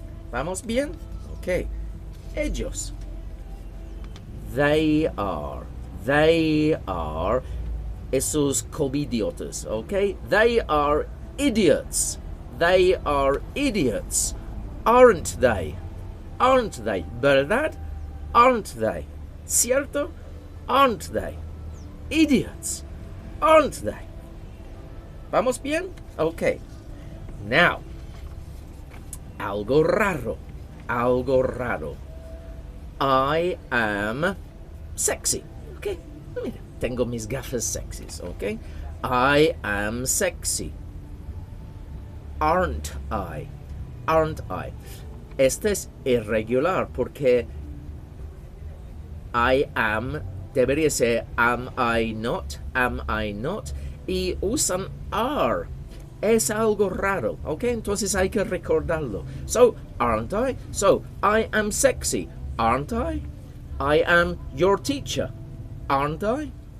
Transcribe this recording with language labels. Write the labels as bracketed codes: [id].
[es] ¿Vamos bien? Ok. Ellos. [en] They are. They are [es] esos covidiotas, [en] okay? They are idiots. They are idiots. Aren't they? Aren't they? [es] ¿Verdad? [en] Aren't they? [es] ¿Cierto? [en] Aren't they? Idiots. Aren't they? [es] ¿Vamos bien? [en] Okay. Now, [es] algo raro. Algo raro. [en] I am sexy. Okay. [es] Mira, tengo mis gafas sexys. [en] Okay. I am sexy. Aren't I? Aren't I? [es] Este es irregular porque I am debería ser [en] am I not? Am I not? [es] Y usan are. Es algo raro, ¿ok? Entonces hay que recordarlo. [en] So, aren't I? So, I am sexy, aren't I? I am your teacher, aren't I?